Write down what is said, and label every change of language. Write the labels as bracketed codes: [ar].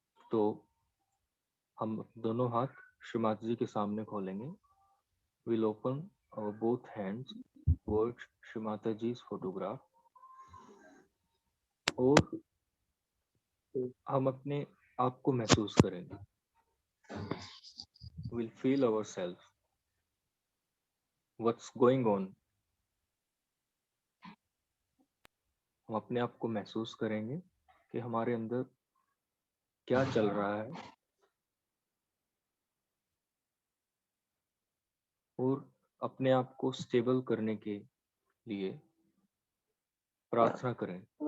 [hi] तो हम दोनों हाथ श्रीमाता जी के सामने खोलेंगे। [en] We'll open our both hands towards Shrimata ji's photograph, [hi] और हम अपने आप को महसूस करेंगे। [en] We'll feel ourselves, what's going on [hi] हम अपने आप को महसूस करेंगे कि हमारे अंदर क्या चल रहा है और अपने आप को स्टेबल करने के लिए प्रार्थना करें।